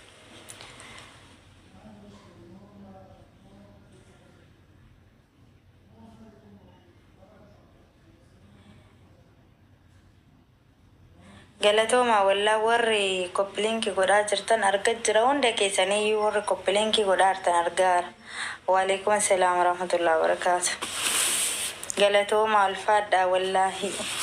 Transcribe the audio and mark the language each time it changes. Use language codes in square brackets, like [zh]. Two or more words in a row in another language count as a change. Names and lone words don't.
[om] galatooma wallaa warri koppilinki godhaa jirtan argaa jira hunda keessanii warri koppilinki godhaa jirtan argaara. [ar] وعليكم السلام ورحمة الله وبركاته. [om] galatooma alfaadha wallaahi.